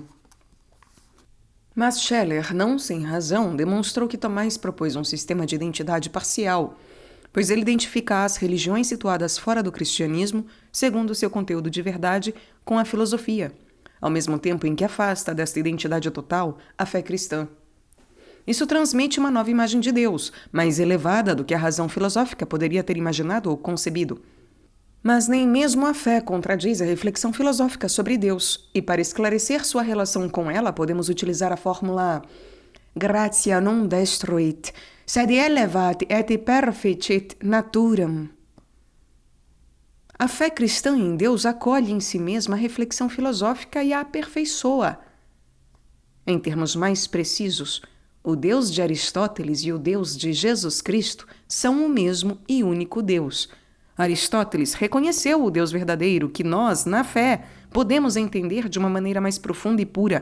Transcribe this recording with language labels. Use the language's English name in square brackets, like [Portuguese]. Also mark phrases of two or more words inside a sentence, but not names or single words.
[Portuguese] Mas Scheler, não sem razão, demonstrou que Tomás propôs um sistema de identidade parcial, pois ele identifica as religiões situadas fora do cristianismo, segundo seu conteúdo de verdade, com a filosofia, ao mesmo tempo em que afasta desta identidade total a fé cristã. Isso transmite uma nova imagem de Deus, mais elevada do que a razão filosófica poderia ter imaginado ou concebido. Mas nem mesmo a fé contradiz a reflexão filosófica sobre Deus, e para esclarecer sua relação com ela, podemos utilizar a fórmula [Latin] gratia non destruit, sed elevat et perfecit naturam. [Portuguese] A fé cristã em Deus acolhe em si mesma a reflexão filosófica e a aperfeiçoa. Em termos mais precisos, o Deus de Aristóteles e o Deus de Jesus Cristo são o mesmo e único Deus. Aristóteles reconheceu o Deus verdadeiro que nós, na fé, podemos entender de uma maneira mais profunda e pura.